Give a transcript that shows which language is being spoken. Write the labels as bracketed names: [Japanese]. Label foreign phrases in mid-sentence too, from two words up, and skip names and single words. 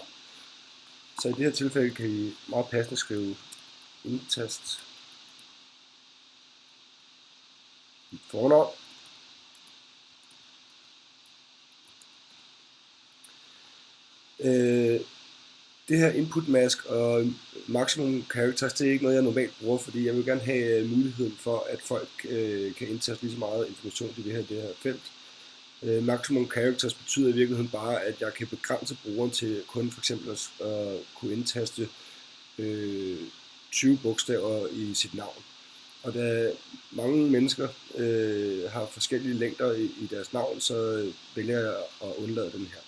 [Danish] Så i det her tilfælde kan I meget passende skrive indtast dit fornavn. Det her [English] input mask [Danish] og [English] maximum characters, [Danish] det er ikke noget, jeg normalt bruger, fordi jeg vil gerne have muligheden for, at folk kan indtaste lige så meget information i det her felt. [English] Maximum characters [Danish] betyder i virkeligheden bare, at jeg kan begrænse brugeren til kun for eksempel at kunne indtaste 20 bogstaver i sit navn. Og da mange mennesker har forskellige længder i deres navn, så vælger jeg at undlade den her.